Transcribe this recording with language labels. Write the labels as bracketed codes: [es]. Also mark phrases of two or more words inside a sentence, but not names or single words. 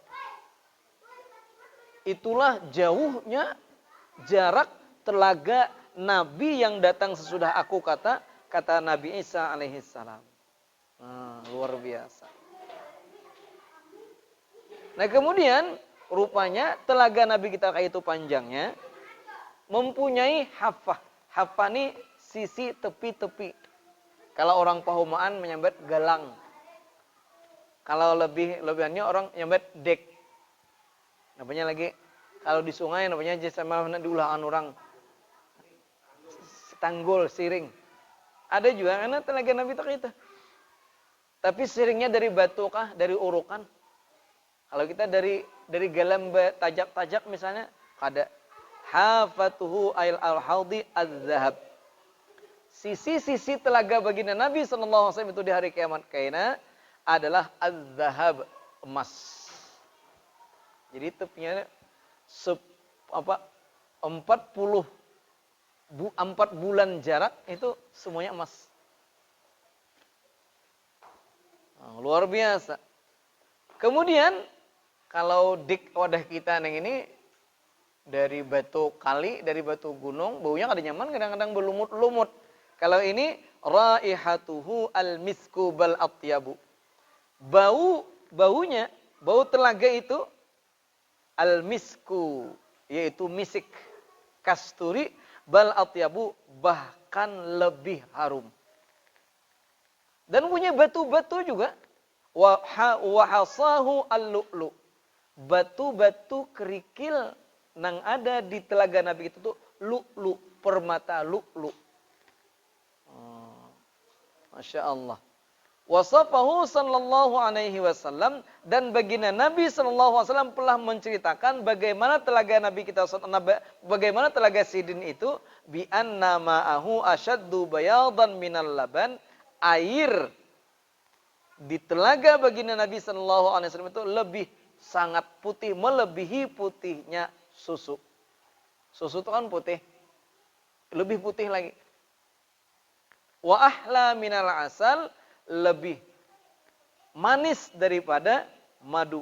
[id] Itulah jauhnya jarak telaga Nabi yang datang sesudah aku, kata Nabi Isa alaihissalam. Luar biasa. Nah, kemudian rupanya telaga Nabi kita kayak itu panjangnya mempunyai hafah. Hafah ini sisi tepi-tepi. Kalau orang Pahumaan menyambat galang. Kalau lebihannya orang menyambat dek. Namanya lagi kalau di sungai namanya sama diulahan orang. Tanggul, siring. Ada juga karena telaga Nabi itu. Tapi siringnya dari batu kah, dari urukan? Kalau kita dari galam tajak-tajak misalnya, kada. [ar] حافته ال الحوض الذهب. [id] Sisi-sisi telaga baginda Nabi [ar] صلى الله عليه وسلم [id] itu di hari kiamat kaina adalah az-zahab, emas. Jadi tepinya 4 bulan jarak itu semuanya emas. Luar biasa. Kemudian kalau dik wadah kita yang ini dari batu kali, dari batu gunung, baunya kada nyaman, kadang-kadang berlumut-lumut. Kalau ini [ar] رائحته المسك بل أطيب. [id] Baunya, bau telaga itu al-misku, yaitu misik, kasturi, [ar] بل أطيب, [id] bahkan lebih harum. Dan punya batu-batu juga. [ar] وحصاه اللؤلؤ. [id] Batu-batu kerikil yang ada di telaga Nabi itu tuh lu'lu, permata lu'lu. [ar] ما شاء الله. وصفه صلى الله عليه وسلم, [id] dan baginda Nabi [ar] صلى الله عليه وسلم [id] telah menceritakan bagaimana telaga Nabi kita, bagaimana telaga Sidin itu, [ar] بأن ماءه أشد بياضا من اللبن, [id] air di telaga baginda Nabi [ar] صلى الله عليه وسلم [id] itu lebih sangat putih, melebihi putihnya susu. Susu itu kan putih, lebih putih lagi. [ar] وأحلى من العسل, [id] lebih manis daripada madu.